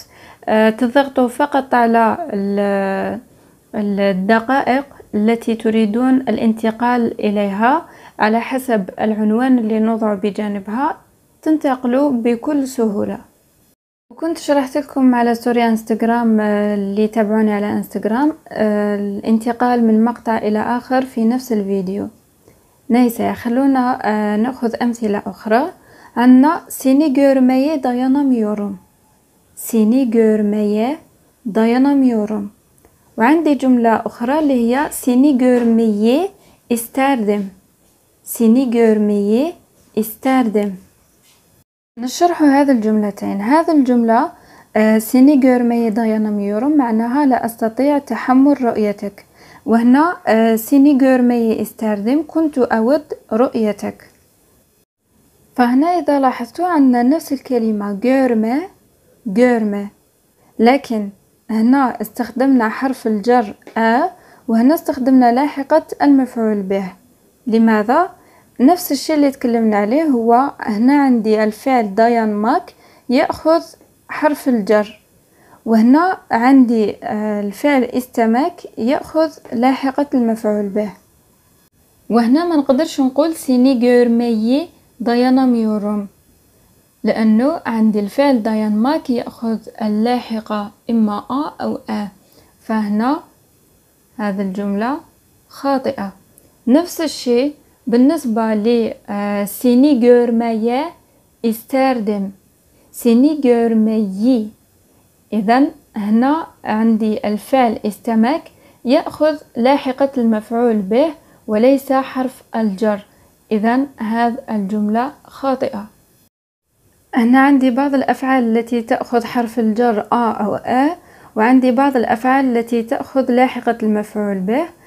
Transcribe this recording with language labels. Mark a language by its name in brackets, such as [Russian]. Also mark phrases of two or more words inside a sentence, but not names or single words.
[Arabic] تضغطوا فقط على الدقائق التي تريدون الانتقال إليها على حسب العنوان اللي نوضع بجانبها، تنتقلوا بكل سهولة. وكنت شرحت لكم على ستوري انستغرام اللي يتابعوني على انستغرام الانتقال من مقطع إلى آخر في نفس الفيديو. Neyse خلونا نأخذ أمثلة أخرى. [Turkish] عنا seni görmeye dayanamıyorum. Seni görmeye dayanamıyorum. [Arabic] وعندي جملة أخرى اللي هي [Turkish] seni görmeyi isterdim. Seni görmeyi isterdim. [Arabic] نشرح هذه الجملتين. هذه الجملة [Turkish] seni görmeye dayanamıyorum [Arabic] معناها لا أستطيع تحمل رؤيتك، وهنا [Turkish] seni görmeyi isterdim [Arabic] كنت أود رؤيتك. فهنا إذا لاحظتوا عندنا نفس الكلمة görme، لكن هنا استخدمنا حرف الجر وهنا استخدمنا لاحقة المفعول به. لماذا؟ نفس الشيء اللي تكلمنا عليه، هو هنا عندي الفعل dayanmak يأخذ حرف الجر، وهنا عندي الفعل استمك يأخذ لاحقة المفعول به. وهنا ما نقدرش نقول [Turkish] seni görmeyi dayanamıyorum، [Arabic] لأنه عندي الفعل dayanmak يأخذ اللاحقة إما أو فهنا هذه الجملة خاطئة. نفس الشيء بالنسبة ل [Turkish] seni görmeye isterdim، seni görmeyi، [Arabic] إذن هنا عندي الفعل استمك يأخذ لاحقة المفعول به وليس حرف الجر، إذن هذه الجملة خاطئة. هنا عندي بعض الأفعال التي تأخذ حرف الجر أو وعندي بعض الأفعال التي تأخذ لاحقة المفعول به.